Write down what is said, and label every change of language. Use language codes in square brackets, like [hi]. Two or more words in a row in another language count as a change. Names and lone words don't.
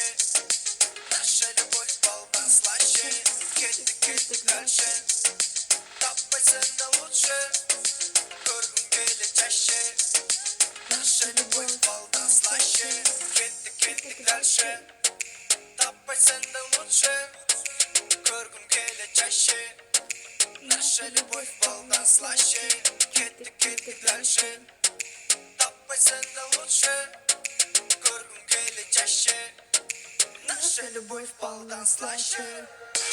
[ru] Наша любовь балдан слаще. [kk] Кетtik дальше. Таппайсың да лучше. Көргім келе [ru] чаще. Наша любовь балдан слаще. [kk] Кетtik дальше. Таппайсың да лучше. Көргім келе [ru] чаще. Наша любовь балдан слаще. [kk] Кетtik дальше. Таппайсың да лучше. Көргім келе чаще. [ru] Наша любовь балдан слаще.